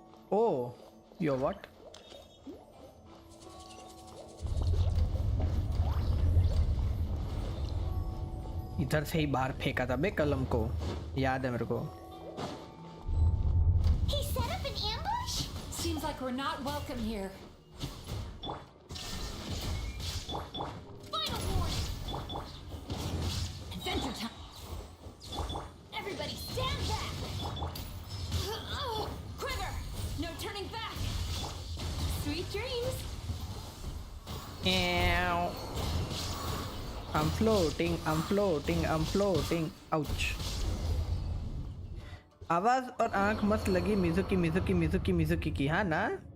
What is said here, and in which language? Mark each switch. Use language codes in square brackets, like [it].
[en] Oh, yo what? [hi] इधर से ही बाहर फेंका था बे कलम को, याद है मेरे को. [en] He set up an ambush? Seems like we're not welcome here. Final warning! Adventure time! Everybody stand back! Quiver! No turning back! Sweet dreams! Ow. I'm floating, I'm floating, I'm floating. Ouch. [hi] आवाज और आंख मस्त लगी Mizuki Mizuki Mizuki Mizuki की, हाँ ना?